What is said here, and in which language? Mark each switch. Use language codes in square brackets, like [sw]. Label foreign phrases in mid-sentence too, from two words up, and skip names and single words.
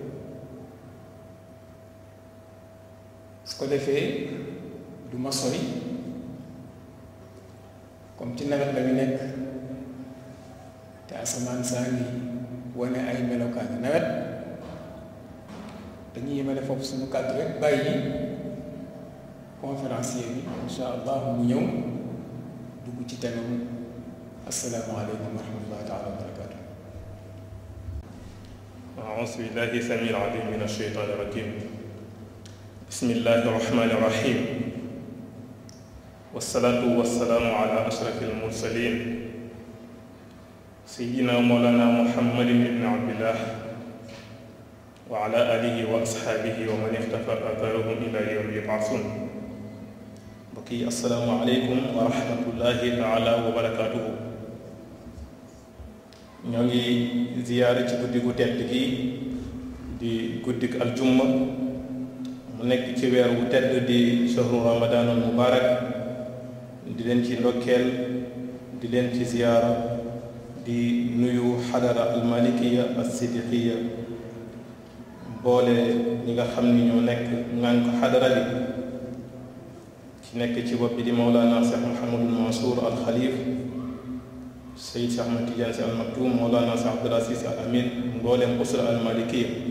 [wo] su ko defee du ma sori comme ci nawet la ñu nekk te asamaan saa ngi wane ay melokaani nawet dañuy yemale foofu suñu kàddu rek bàyyi conférencier bi [ar] إن شاء الله [wo] mu ñëw dugg ci temam [ar] السلام عليكم ورحمة الله تعالى وبركاته أعوذ بالله السميع العليم من الشيطان الرجيم بسم الله الرحمن الرحيم والصلاة والسلام على أشرف المرسلين سيدنا مولانا محمد بن عبد الله وعلى آله وأصحابه ومن اختفى آثارهم إلى يوم يبعثون بقي السلام عليكم ورحمة الله تعالى وبركاته [wo] ñoo ngi ziyaare ci guddi gu tedd gi di guddik aljumma mu nekk ci weer wu tedd di [ar] شهر رمضان المبارك [wo] di leen ci ndokkeel di leen ci ziyaara di nuyu [ar] الحضرة المالكية الصديقية [wo] boole ñi nga xam ni ñoo nekk ngànk xadara bi ci nekk ci bopp bi di Mawlana Cheikh Mouhamadul Mansour al Khalif Seyd Cheikh Ahmad Tidiane Sy Al Maktoum Mawlana Cheikh Abdoul Aziz Al Amin mbooleem [ar] الأسرة المالكية